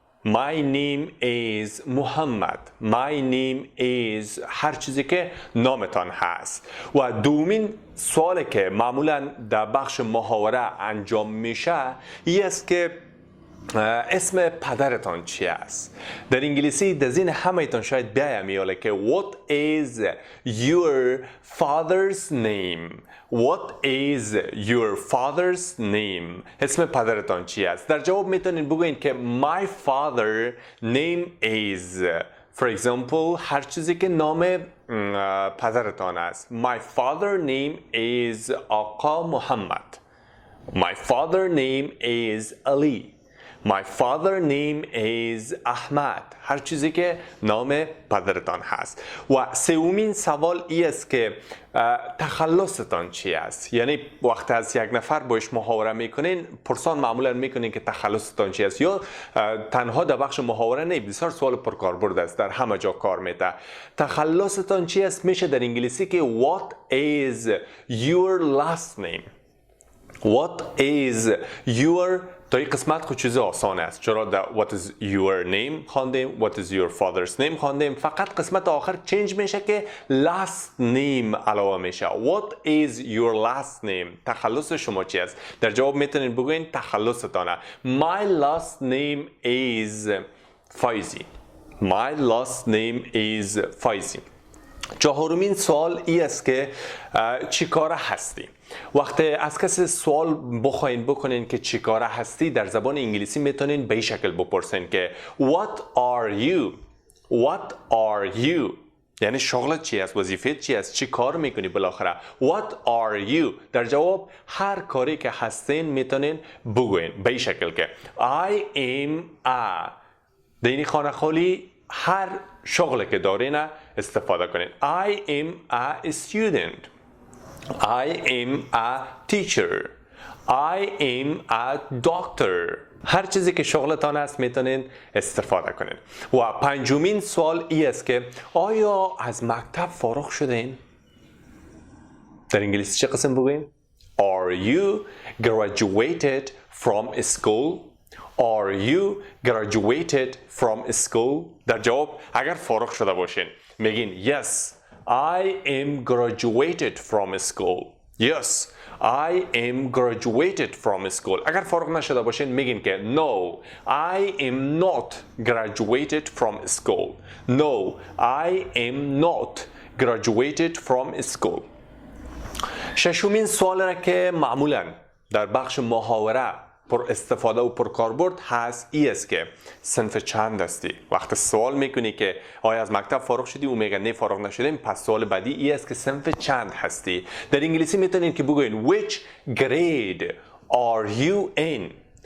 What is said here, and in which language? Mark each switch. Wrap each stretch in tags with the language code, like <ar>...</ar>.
<en>My name is Mohammad. My name is</en> <fa>هر چیزی که نامتان هست. و دومین سوالی که معمولا در بخش محاوره انجام میشه این است که اسم پدرتان چی است؟ در انگلیسی در ذهن همه‌تان شاید بیاید میاله که</fa> <en>What is your father's name? What is your father's name?</en> <fa>اسم پدرتان چی است؟ در جواب میتونین بگوین که</fa> <en>My father name is For example</en> <fa>هر چیزی که نام پدرتان است.</fa> <en>My father name is Agha Mohammad. My father name is Ali. My father name is Ahmad.</en> <fa>هر چیزی که نام پدرتان هست. و سومین سوال این است که تخلصتان چی است؟ یعنی وقتی از یک نفر باش محاوره میکنین پرسان معمولا میکنین که تخلصتان چی است، یا تنها در بخش محاوره نه، بسیار سوال پرکاربرد است، در همه جا کار میده. تخلصتان چی است میشه در انگلیسی که What is your last name?</fa> <en>What is your</en> <fa>تا این قسمت خود چیز آسان است، چرا در</fa> <en>What is your name</en> <fa>خواندیم،</fa> <en>What is your father's name</en> <fa>خواندیم، فقط قسمت آخر چنج میشه که last name علاوه میشه.</fa> <en>What is your last name؟</en> <fa>تخلص شما چی است؟ در جواب میتونین بگوین تخلصتانه.</fa> <en>My last name is Faizi. My last name is Faizi.</en> <fa>چهارمین سوال این است که چی کاره هستی؟ وقتی از کسی سوال بخواین بکنین که چی کاره هستی در زبان انگلیسی میتونین به این شکل بپرسین که</fa> <en>What are you? What are you?</en> <fa>یعنی شغلت چی است؟ وظیفت چی است؟ چی کار میکنی بالاخره؟</fa> <en>What are you?</en> <fa>در جواب هر کاری که هستین میتونین بگوین به این شکل که</fa> <en>I am a</en> <fa>در این خانه خالی هر شغلی که دارین استفاده کنین.</fa> <en>I am a student. I am a teacher. I am a doctor.</en> <fa>هر چیزی که شغلتان است میتونین استفاده کنین. و پنجمین سوال این است که آیا از مکتب فارغ شدین؟ در انگلیسی چه قسم بگویم؟</fa> <en>Are you graduated from school? Are you graduated from school?</en> <fa>در جواب اگر فارغ شده باشین میگین</fa> <en>Yes, I am graduated from school. Yes, I am graduated from school.</en> <fa>اگر فارغ نشده باشین میگین که</fa> <en>No, I am not graduated from school. No, I am not graduated from school.</en> <fa>ششمین سوال را که معمولا در بخش محاوره پر استفاده و پر کاربرد هست این است که صنف چند هستی؟ وقتی سوال میکنی که آیا از مکتب فارغ شدی و میگن نه فارغ نشدیم، پس سوال بعدی این است که صنف چند هستی؟ در انگلیسی میتونین که بگوین</fa> <en>Which grade are you in?</en>